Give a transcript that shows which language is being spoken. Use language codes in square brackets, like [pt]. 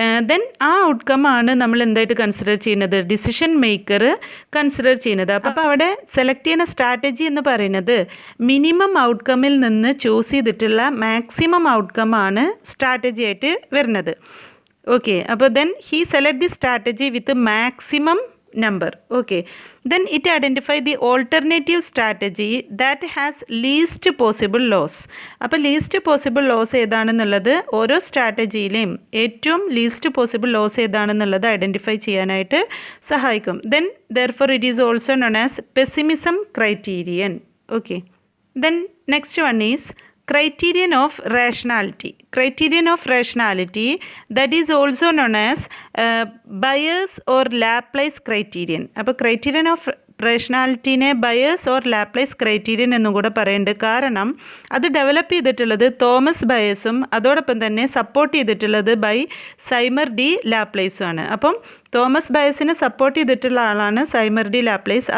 [ml] Then ആ outcome ആണ് നമ്മൾ എന്തായിട്ട് കൺസിഡർ ചെയ്യുന്നത്, ഡിസിഷൻ മേക്കർ കൺസിഡർ ചെയ്യുന്നത്. അപ്പോൾ അവിടെ സെലക്ട് ചെയ്യുന്ന സ്ട്രാറ്റജി എന്ന് പറയുന്നത് മിനിമം ഔട്ട്കമ്മിൽ നിന്ന് ചൂസ് ചെയ്തിട്ടുള്ള മാക്സിമം ഔട്ട്കം ആണ് സ്ട്രാറ്റജി ആയിട്ട് വരുന്നത്. [en] Okay, അപ്പോൾ then he select the strategy with maximum number. Okay, then it identify the alternative strategy that has least possible loss. [ml] അപ്പോൾ ലീസ്റ്റ് പോസിബിൾ ലോസ് ഏതാണെന്നുള്ളത് ഓരോ സ്ട്രാറ്റജിയിലെയും ഏറ്റവും ലീസ്റ്റ് പോസിബിൾ ലോസ് ഏതാണെന്നുള്ളത് ഐഡൻറ്റിഫൈ ചെയ്യാനായിട്ട് സഹായിക്കും. [en] Then therefore it is also known as pessimism criterion. Okay, then next one is Criterion of rationality. Criterion of rationality, that is also known as Bayes or Laplace criterion. [ml] അപ്പോൾ criterion of റേഷണാലിറ്റീനെ buyers or Laplace criterion എന്നും കൂടെ പറയുന്നുണ്ട്. കാരണം അത് develop ചെയ്തിട്ടുള്ളത് Thomas ബയേഴ്സും അതോടൊപ്പം തന്നെ support ചെയ്തിട്ടുള്ളത് ബൈ സൈമർ ഡി ലാപ്ലേസും ആണ്. അപ്പം തോമസ് ബയേഴ്സിനെ സപ്പോർട്ട് ചെയ്തിട്ടുള്ള ആളാണ് സൈമർ ഡി ലാപ്ലേസ്.